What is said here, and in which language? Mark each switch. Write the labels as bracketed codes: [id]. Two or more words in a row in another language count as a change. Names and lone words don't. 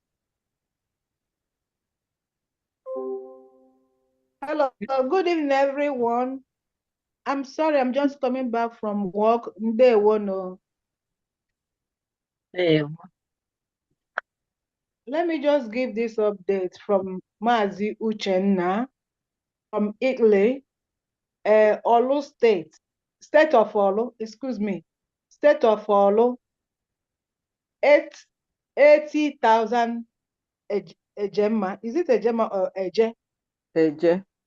[en] Hello, good evening, everyone. I'm sorry, I'm just coming back from work. Day one. Let me just give this update from Mazi Uchenna from Italy. Olu State, State of Olu, excuse me, State of Olu, 80,000 Ejema. Is it Ejema or Eje? Eje.